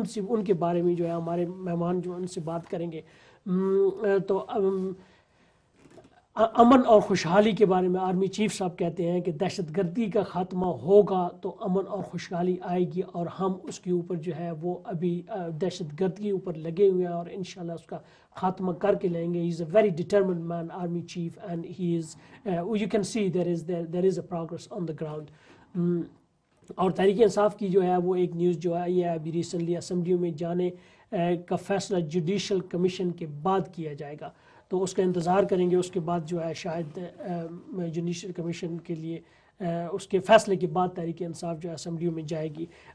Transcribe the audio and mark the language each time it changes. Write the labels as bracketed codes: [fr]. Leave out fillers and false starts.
[ur] ان کے بارے میں جو ہے ہمارے مہمان جو ان سے بات کریں گے. تو امن اور خوشحالی کے بارے میں آرمی چیف صاحب کہتے ہیں کہ دہشت گردی کا خاتمہ ہوگا تو امن اور خوشحالی آئے گی, اور ہم اس کے اوپر جو ہے وہ ابھی دہشت گردی کے اوپر لگے ہوئے ہیں, اور انشاءاللہ اس کا خاتمہ کر کے لیں گے. [en] He is a very determined man, army chief, and he is you can see there is a progress on the ground. [ur] اور تحریک انصاف کی جو ہے وہ ایک نیوز جو ہے یہ ابھی ریسنٹلی اسمبلیوں میں جانے کا فیصلہ جوڈیشل کمیشن کے بعد کیا جائے گا, تو اس کا انتظار کریں گے. اس کے بعد جو ہے شاید جوڈیشل کمیشن کے لیے اس کے فیصلے کے بعد تحریک انصاف جو ہے اسمبلیوں میں جائے گی.